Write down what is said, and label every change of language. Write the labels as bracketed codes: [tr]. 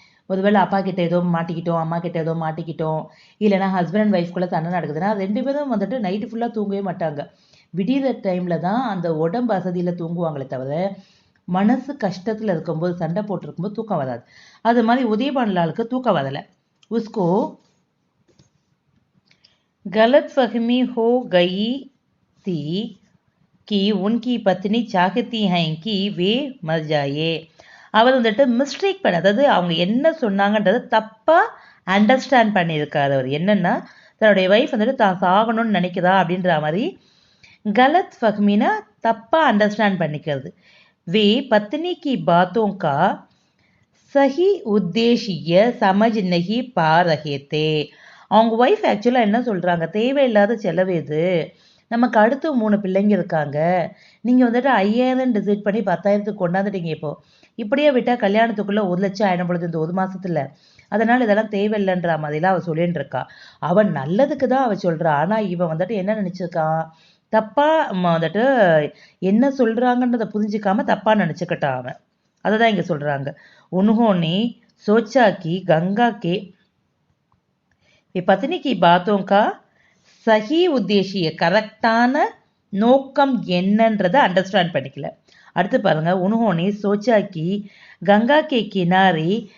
[ta] ஒருவேளை அப்பா கிட்ட ஏதோ மாட்டிக்கிட்டோம், அம்மா கிட்ட ஏதோ மாட்டிக்கிட்டோம், இல்லைனா ஹஸ்பண்ட் அண்ட் ஒய்ஃப்குள்ளே சண்டை நடக்குதுன்னா 2 பேரும் வந்துட்டு நைட்டு ஃபுல்லாக தூங்கவே மாட்டாங்க. விடிகிற டைமில் தான் அந்த உடம்பு அசதியில் தூங்குவாங்களே தவிர மனசு கஷ்டத்தில் இருக்கும்போது சண்டை போட்டிருக்கும்போது தூக்கம் வராது. அது மாதிரி உதயபானுலாலுக்கு தூக்கம் வரலை. [hi] உஸ்கோ गलत फहमी हो गई थी कि उनकी पत्नी चाहती हैं कि वे मर जाए. [ta] அவர் வந்துட்டு மிஸ்டேக் பண்ண, அதாவது அவங்க என்ன சொன்னாங்கன்றதை தப்பாக அண்டர்ஸ்டாண்ட் பண்ணியிருக்காரு. அவர் என்னென்னா தன்னுடைய ஒய்ஃப் வந்துட்டு தான் சாகணும்னு நினைக்கிறா அப்படின்ற மாதிரி [hi] गलत फहमीना [ta] தப்பாக அண்டர்ஸ்டாண்ட் பண்ணிக்கிறது. [hi] वे पत्नी की बातों का सही उद्देश्य समझ नहीं पा रहे थे. [ta] அவங்க ஒய்ஃப் ஆக்சுவலாக என்ன சொல்கிறாங்க, தேவையில்லாத செலவு இது, நமக்கு அடுத்து 3 பிள்ளைங்க இருக்காங்க, நீங்கள் வந்துட்டு 5,000 டிசைட் பண்ணி 10,000க்கு கொண்டாந்துட்டீங்க. இப்படியே விட்டால் கல்யாணத்துக்குள்ளே 1 லட்சம் ஆயிடும் பொழுது இந்த 1 மாதத்தில். அதனால் இதெல்லாம் தேவையில்லைன்ற மாதிரிலாம் அவள் சொல்லின்னு இருக்கா. அவன் நல்லதுக்கு தான் அவள் சொல்கிறா. ஆனால் இவன் வந்துட்டு என்ன நினச்சிருக்கான், தப்பாக வந்துட்டு என்ன சொல்கிறாங்கன்றதை புரிஞ்சிக்காம தப்பாக நினச்சிக்கிட்டான் அவன். அதை தான் இங்கே சொல்கிறாங்க. [hi] उन्होंने सोचा कि गंगा के पत्नी की बातों का सही उद्देश्य [ta] கரெக்டான நோக்கம் என்னன்றதை அண்டர்ஸ்டாண்ட் பண்ணிக்கல. அடுத்து பாருங்க, [hi] उन्होंने सोचा कि गंगा के किनारे